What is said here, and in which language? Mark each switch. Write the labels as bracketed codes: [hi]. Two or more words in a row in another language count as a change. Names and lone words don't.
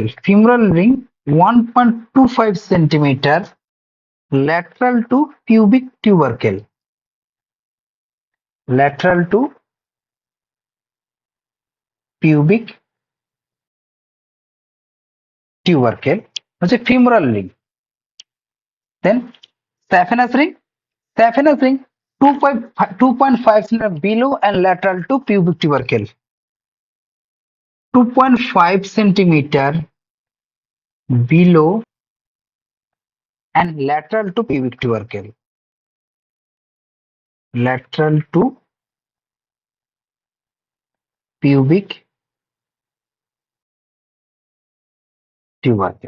[en] femoral ring 1.25 centimeter lateral to pubic tubercle. Lateral to pubic tubercle হচ্ছে femoral ring. Then saphenous ring. Saphenous ring 2.5 cm below and lateral to pubic tubercle. 2.5 centimeter below and lateral to pubic tubercle. Lateral to pubic tubercle.